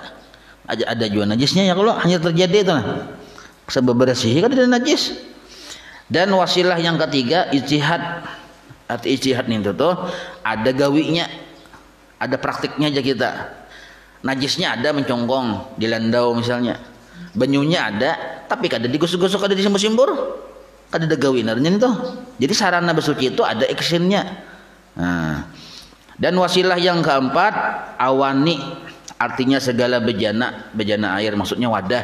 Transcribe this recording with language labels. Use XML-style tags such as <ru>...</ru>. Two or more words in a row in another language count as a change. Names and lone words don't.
<id>Ada juga najisnya ya kalau hanya terjadi itu nah. Sebab bersih kan ada najis. Dan wasilah yang ketiga ijtihad.</id> <bjn>Arti ijtihad itu tuh ada gawinya, ada praktiknya aja kita. Najisnya ada mencongkong di landau misalnya. Banyunya ada, tapi kada digosok-gosok, kada disimbur-simbur. Kada ada gawinarnya itu. Jadi sarana bersuci itu ada actionnya.</bjn> <id>Nah, dan wasilah yang keempat awani, artinya segala bejana air, maksudnya wadah.</id>